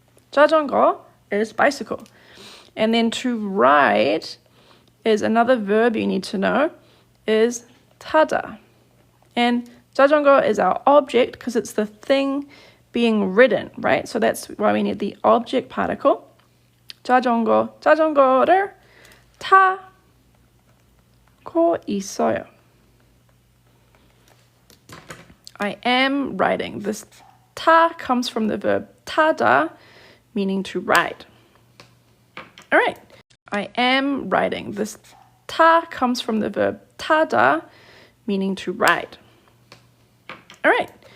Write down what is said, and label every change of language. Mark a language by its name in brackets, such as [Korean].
[English] 자전거 is bicycle. And then to ride is another verb you need to know is 타다. And 자전거 is our object because it's the thing being ridden, right? So that's why we need the object particle. [Korean] 자전거, 자전거를 타고 있어요. [English] I am riding. This 타 comes from the verb 타다, meaning to ride. All right. I am riding. This 타 comes from the verb 타다, meaning to ride. All right.